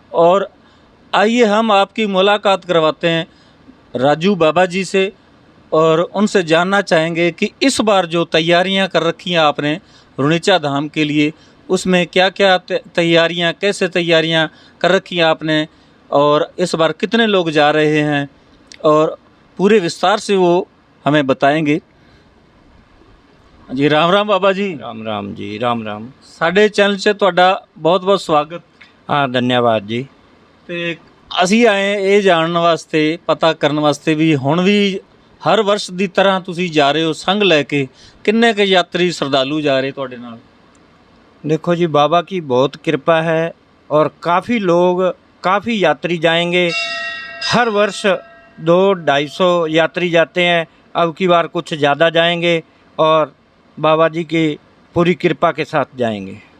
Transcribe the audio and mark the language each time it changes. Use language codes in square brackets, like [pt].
[hi] और आइए हम आपकी मुलाकात करवाते हैं राजू बाबा जी से और उनसे जानना चाहेंगे कि इस बार जो तैयारियां कर रखी हैं आपने रुणिचा धाम के लिए, उसमें क्या क्या तैयारियां, कैसे तैयारियां कर रखी हैं आपने और इस बार कितने लोग जा रहे हैं, और पूरे विस्तार से वो हमें बताएंगे जी। राम राम बाबा जी। राम राम जी, राम राम। [pa] साडे चैनल से तुहाडा बहुत बहुत स्वागत। [hi] हाँ, धन्यवाद जी। [pa] ਤੇ ਅਸੀਂ ਆਏ ਇਹ ਜਾਣਨ ਵਾਸਤੇ, ਪਤਾ ਕਰਨ ਵਾਸਤੇ ਵੀ ਹੁਣ ਵੀ ਹਰ ਵਰਸ਼ ਦੀ ਤਰ੍ਹਾਂ ਤੁਸੀਂ ਜਾ ਰਹੇ ਹੋ ਸੰਗ ਲੈ ਕੇ, ਕਿੰਨੇ ਕੁ ਯਾਤਰੀ ਸ਼ਰਧਾਲੂ ਜਾ ਰਹੇ ਤੁਹਾਡੇ ਨਾਲ? [hi] देखो जी, बाबा की बहुत कृपा है और काफ़ी लोग, काफ़ी यात्री जाएंगे। हर वर्ष 200-250 यात्री जाते हैं। अब की बार कुछ ज़्यादा जाएंगे और बाबा जी की पूरी कृपा के साथ जाएंगे।